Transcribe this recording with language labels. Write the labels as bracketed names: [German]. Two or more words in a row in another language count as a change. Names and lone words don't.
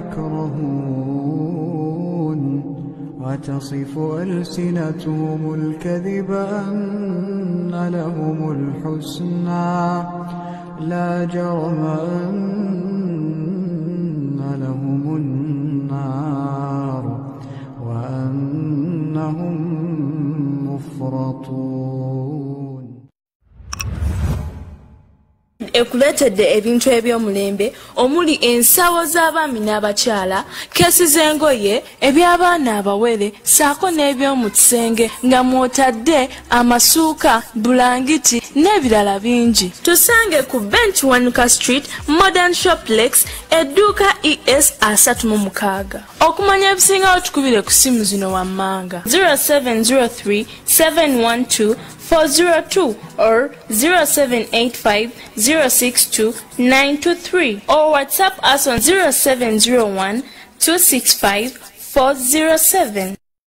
[Arabic] يكرهون وتصف ألسنتهم الكذب أن لهم الحسنى لا جرم أن لهم النار وأنهم مفرطون. [Ganda] ekuletedde ebintu ebyomulembe omuli ensawo z'abaami n'abakyala kesi z'engoye eby'abaana abawere saako n'ebyomu kisenge nga mwotadde amasuuka bulangiti n'ebirala bingi. Tusange ku Bench Wanuka Street Modern Shoplex edduuka ES 36. Okumanya ebisingawo tukubire ku simu zino wammanga 0703 712 402 or 0785 062 923 [English] or WhatsApp us on [Ganda] 0701 265 407.